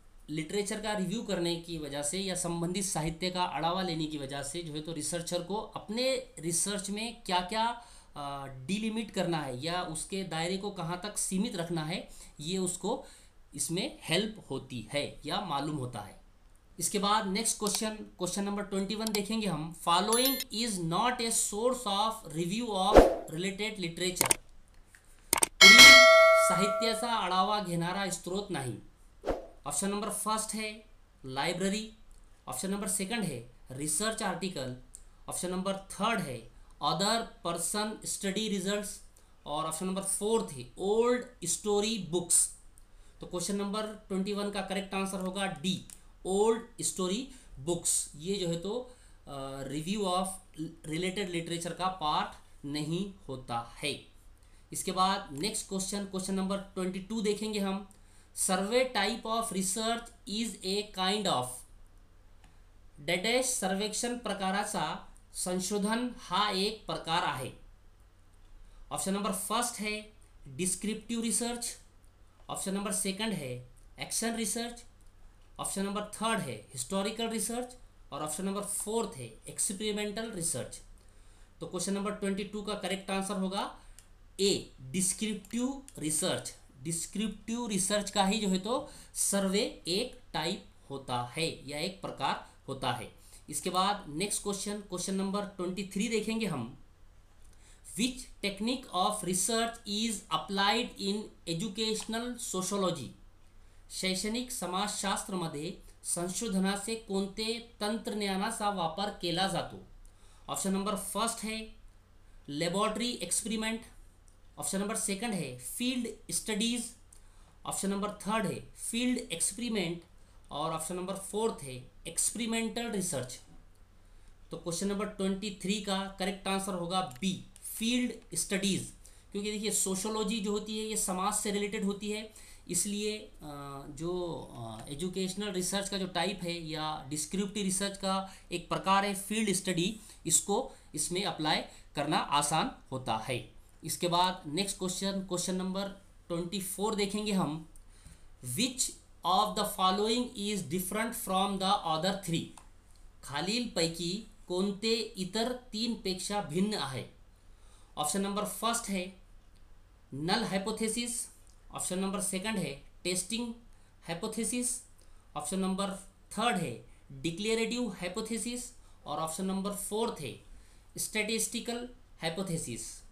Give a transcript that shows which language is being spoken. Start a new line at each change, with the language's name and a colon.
Hindi: Literature का review करने की वजह से या संबंधित साहित्य का आढ़ावा लेने की वजह से जो है तो रिसर्चर को अपने रिसर्च में क्या क्या डिलिमिट करना है या उसके दायरे को कहाँ तक सीमित रखना है ये उसको इसमें हेल्प होती है या मालूम होता है. इसके बाद नेक्स्ट क्वेश्चन नंबर 21 देखेंगे हम.
English: Following is not a source of review of related literature.
Marathi: पुढील साहित्याचा आढावा घेणारा स्रोत नाही.
Hindi: ऑप्शन नंबर फर्स्ट है लाइब्रेरी, ऑप्शन नंबर सेकंड है research article, option number third है अदर पर्सन स्टडी रिजल्ट्स और ऑप्शन नंबर फोर्थ है ओल्ड स्टोरी बुक्स. तो क्वेश्चन नंबर 21 का करेक्ट आंसर होगा डी, ओल्ड स्टोरी बुक्स. ये जो है तो रिव्यू ऑफ रिलेटेड लिटरेचर का पार्ट नहीं होता है. इसके बाद नेक्स्ट क्वेश्चन नंबर 22 देखेंगे हम.
English: Survey type of research is a kind of.
Marathi: Dash सर्वेक्षण प्रकाराचा संशोधन हा एक प्रकार आहे.
Hindi: ऑप्शन नंबर फर्स्ट है descriptive research, option number second है action research, option number third है हिस्टोरिकल रिसर्च और ऑप्शन नंबर फोर्थ है एक्सपेरिमेंटल रिसर्च. तो क्वेश्चन नंबर 22 का करेक्ट आंसर होगा ए, डिस्क्रिप्टिव रिसर्च. डिस्क्रिप्टिव रिसर्च का ही जो है तो सर्वे एक टाइप होता है या एक प्रकार होता है. इसके बाद नेक्स्ट क्वेश्चन नंबर 23 देखेंगे हम.
English: Which technique of research is applied in educational sociology.
Marathi: शैक्षणिक समाजशास्त्रमध्ये संशोधनाचे कोणते तंत्रज्ञानाचा वापर केला जातो.
Hindi: ऑप्शन नंबर फर्स्ट है laboratory experiment, option number second है field studies, option number third है फील्ड एक्सपेरिमेंट और ऑप्शन नंबर फोर्थ है एक्सपेरिमेंटल रिसर्च. तो क्वेश्चन नंबर 23 का करेक्ट आंसर होगा बी, फील्ड स्टडीज़। क्योंकि देखिए सोशोलॉजी जो होती है ये समाज से रिलेटेड होती है, इसलिए जो एजुकेशनल रिसर्च का जो टाइप है या डिस्क्रिप्टिव रिसर्च का एक प्रकार है फील्ड स्टडी, इसको इसमें अप्लाई करना आसान होता है। इसके बाद नेक्स्ट क्वेश्चन, क्वेश्चन नंबर 24 देखेंगे हम।
English: Which of the following is different from the other three?
Marathi: खालीलपैकी कोणते इतर तीनपेक्षा भिन्न आहे?
Hindi: ऑप्शन नंबर फर्स्ट है null hypothesis, option number second है testing hypothesis, option number third है डिक्लेरेटिव हाइपोथेसिस और ऑप्शन नंबर फोर्थ है स्टैटिस्टिकल हाइपोथेसिस।